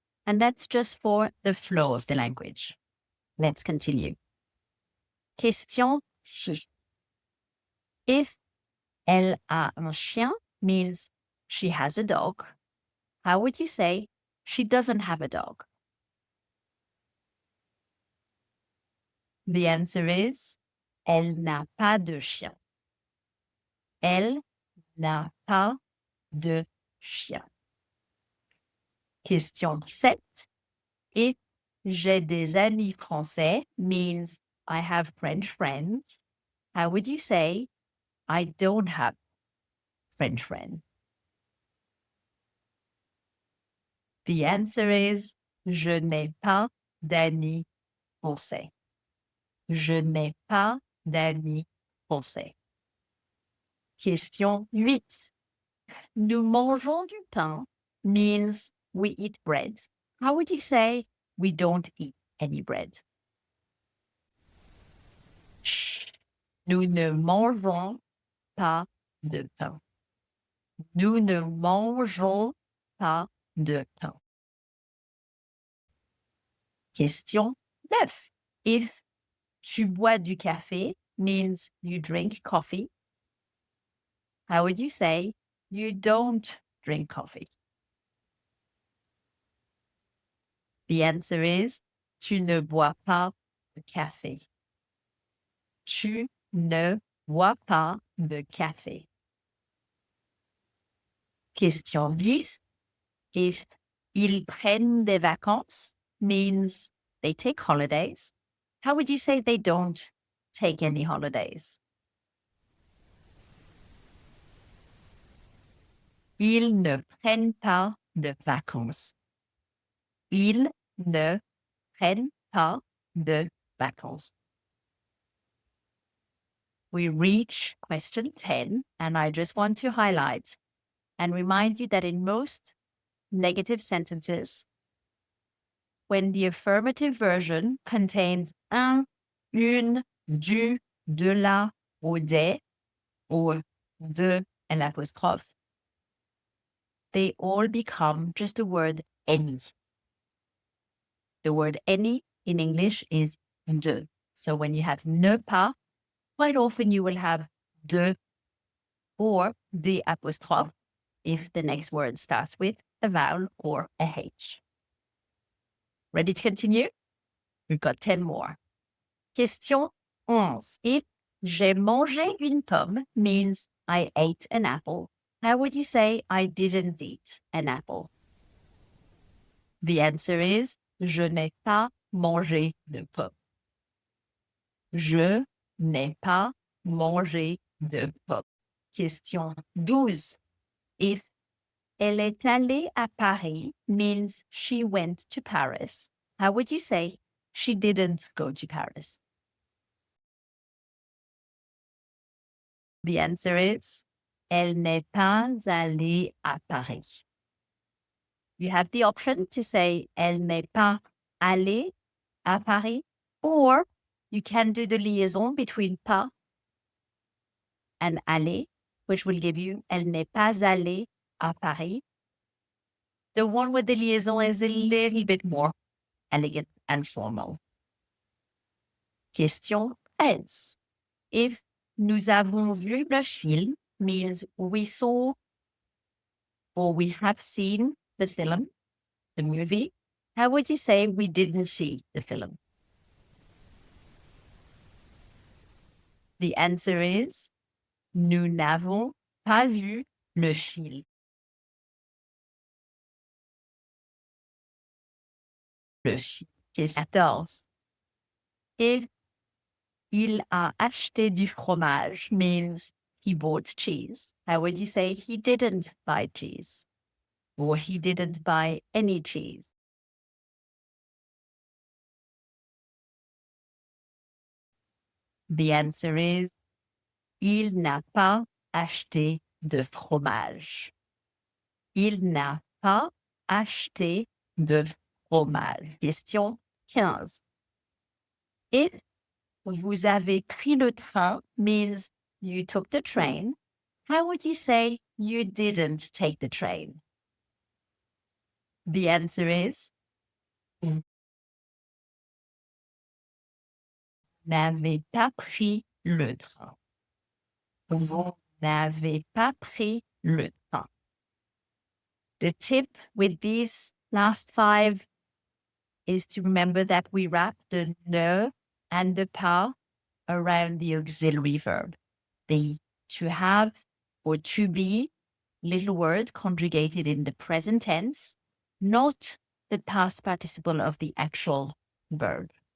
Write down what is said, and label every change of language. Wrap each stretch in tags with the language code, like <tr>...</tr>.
<en>And that's just for the flow of the language. Let's continue. Question 6. If</en> <fr>elle a un chien</fr> <en>means she has a dog, how would you say she doesn't have a dog? The answer is</en> <fr>elle n'a pas de chien. Elle n'a pas de chien.</fr> <en>Question 7. If</en> <fr>j'ai des amis français</fr> <en>means I have French friends, how would you say I don't have French friends? The answer is</en> <fr>je n'ai pas d'amis français. Je n'ai pas d'amis français.</fr> <en>Question 8.</en> <fr>Nous mangeons du pain</fr> <en>means we eat bread. How would you say we don't eat any bread?</en> <fr>Nous ne mangeons pas de pain. Nous ne mangeons pas de pain.</fr> <en>Question 9. If</en> <fr>tu bois du café</fr> <en>means you drink coffee, how would you say you don't drink coffee? The answer is</en> <fr>tu ne bois pas de café. Tu ne bois pas de café.</fr> <en>Question 10. If</en> <fr>Ils prennent des vacances</fr> <en>means they take holidays. How would you say they don't take any holidays?</en> <fr>Ils ne prennent pas de vacances. Ils ne prennent pas de vacances.</fr> <en>We reach question 10, and I just want to highlight and remind you that in most negative sentences, when the affirmative version contains un, une, du, de la, ou des, or de and apostrophe, they all become just the word any. The word any in English is de. So when you have ne pas, quite often you will have de or the apostrophe if the next word starts with a vowel or a H. Ready to continue? We've got 10 more. Question 11. If</en> <fr>j'ai mangé une pomme</fr> <en>means I ate an apple, how would you say I didn't eat an apple? The answer is</en> <fr>je n'ai pas mangé de pomme. Je n'ai pas mangé de pomme.</fr> <en>Question 12. If</en> <fr>elle est allée à Paris</fr> <en>means she went to Paris, how would you say she didn't go to Paris? The answer is</en> <fr>elle n'est pas allée à Paris.</fr> <en>You have the option to say</en> <fr>elle n'est pas allée à Paris,</fr> <en>or you can do the liaison between pas and aller, which will give you elle n'est pas allée à Paris. The one with the liaison is a little bit more elegant and formal. Question 13. If</en> <fr>nous avons vu le film</fr> <en>means we saw or we have seen the film, the movie, how would you say we didn't see the film? The answer is</en> <fr>nous n'avons pas vu le film. Le film.</fr> <en>Question 14. If</en> <fr>il a acheté du fromage</fr> <en>means he bought cheese, how would you say he didn't buy cheese? Or he didn't buy any cheese? The answer is</en> <fr>il n'a pas acheté de fromage. Il n'a pas acheté de fromage.</fr> <en>Question 15. If</en> <fr>vous avez pris le train</fr> <en>means you took the train, how would you say you didn't take the train? The answer is</en> <fr>vous n'avez pas pris le train. Vous n'avez pas pris le train.</fr> <en>The tip with these last 5 is to remember that we wrap the ne and the pas around the auxiliary verb. The to have or to be little word conjugated in the present tense, not the past participle of the actual verb.</en>